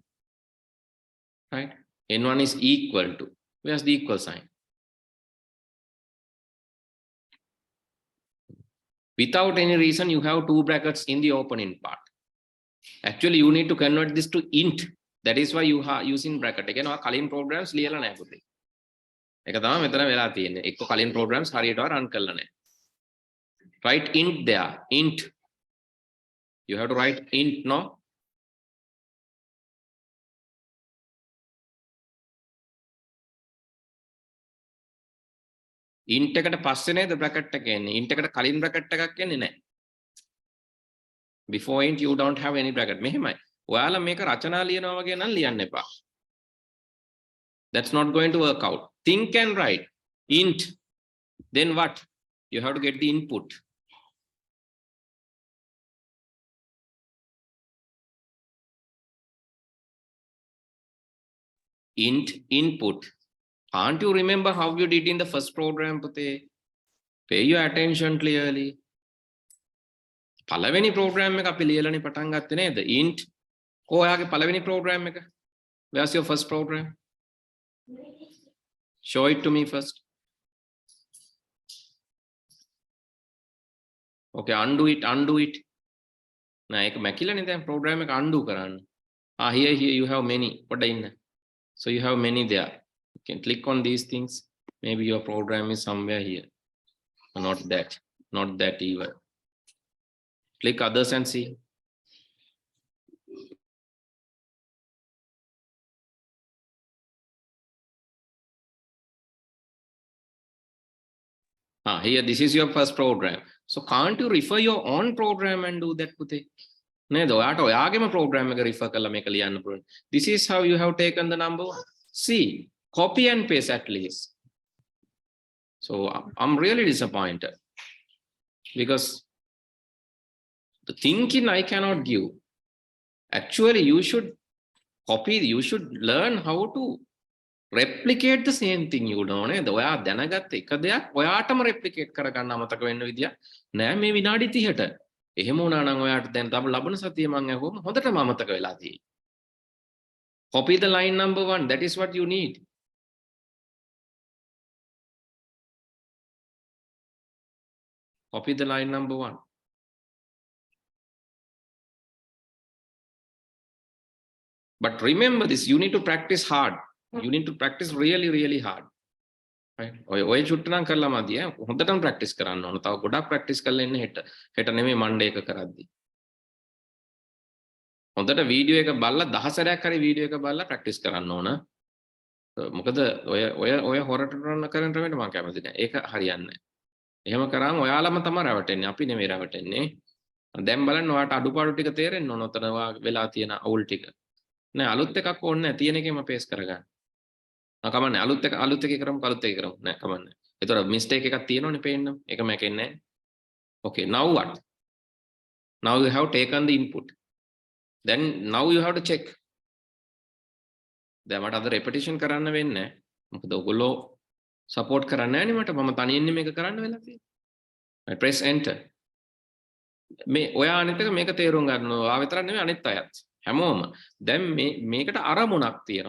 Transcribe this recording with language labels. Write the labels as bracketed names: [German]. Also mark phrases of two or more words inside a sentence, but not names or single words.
[English] Right? N1 is equal to. Where's the equal sign? Without any reason, you have 2 brackets in the opening part. Actually, you need to convert this to int. That is why you are using bracket. Again, our Kalin programs [Sinhala] ලියලා නැහැ පුතේ. ඒක තමයි මෙතන වෙලා තියෙන්නේ. එක්ක Kalin programs හරියට run කරලා නැහැ. [English] Write int there. Int. You have to write int, no? [Sinhala] int එකට පස්සේ නේද bracket එක එන්නේ. int එකට කලින් bracket එකක් එන්නේ නැහැ. [English] Before int you don't have any bracket. [Sinhala] මෙහෙමයි. ඔයාලා මේක රචනා ලියනවා වගේ නම් ලියන්න එපා. [English] That's not going to work out. Think and write int. Then what? You have to get the input. Int input. Can't you remember how you did in the first program, Pute? Pay your attention clearly. [Sinhala] පළවෙනි program එක අපි ලියලානේ පටන් ගත්තේ නේද? Int. ඔයාගේ පළවෙනි program එක. [English] Where's your first program? Show it to me first. Okay, undo it, undo it. Nah, ඒක මැකිලානේ දැන් program එක undo කරන්න. Here you have many. What in? So you have many there. You can click on these things. Maybe your program is somewhere here. Not that. Not that either. Click others and see. Here, this is your first program. So can't you refer your own program and do that, Pute? [Sinhala] නේද? ඔයාට ඔයාගේම program එක refer කරලා මේක ලියන්න පුළුවන්. [English] This is how you have taken the number 1. See, copy and paste at least. So I'm really disappointed because the thinking I cannot give. Actually, you should copy, you should learn how to replicate the same thing. You know, [Sinhala] නේද? ඔයා දැනගත්ත එක දෙයක් ඔයාටම replicate කරගන්න අමතක වෙන්න විදියක් නෑ මේ විනාඩි 30ට. එහෙම වුණා නම් ඔයාට දැන් තව ලබන සතිය මම අහුවම හොඳටම අමතක වෙලා තියෙයි. [English] Copy the line number 1. That is what you need. Copy the line number 1. But remember this, you need to practice hard. You need to practice really, really hard. Right? [Sinhala] ඔය චුට්ට නම් කරලා මදි ඈ. හොඳටම practice කරන්න ඕන. තව ගොඩක් practice කරලා ඉන්න හෙට නෙමෙයි Monday එක කරද්දි. හොඳට වීඩියෝ එක බලලා 10 සැරයක් හරි වීඩියෝ එක බලලා practice කරන්න ඕන. මොකද ඔය හොරට කරන ක්‍රමයට මම කැමති නෑ. ඒක හරියන්නේ නෑ. එහෙම කරාම ඔයාලම තමයි රැවටෙන්නේ. අපි නෙමෙයි රැවටෙන්නේ. දැන් බලන්න ඔයාට අඩුපාඩු ටික තේරෙන්න ඕන. ඔතන වෙලා තියෙන අවුල් ටික. නෑ අලුත් එකක් ඕනේ නෑ. තියෙන එකේම paste කරගන්න. කමන්නේ අලුත් එක කරමු නෑ කමන්නේ. ඒතර mistake එකක් තියෙනවනේ පේන්න. ඒක මැකෙන්නේ නෑ. [English] Okay, now what? Now you have taken the input. Then now you have to check. [Sinhala] දැන් මට අද repetition කරන්න වෙන්නේ නෑ. මොකද ඔයගොල්ලෝ support කරන්නේ නෑනේ මට. මම තනියෙන් මේක කරන්න වෙලා තියෙන්නේ. [English] I press enter. [Sinhala] මේ ඔයා අනිත් එක මේක තේරුම් ගන්නවා. ඔයා විතරක් නෙමෙයි අනිත් අයත්. හැමෝම දැන් මේකට අරමුණක් තියෙනවා.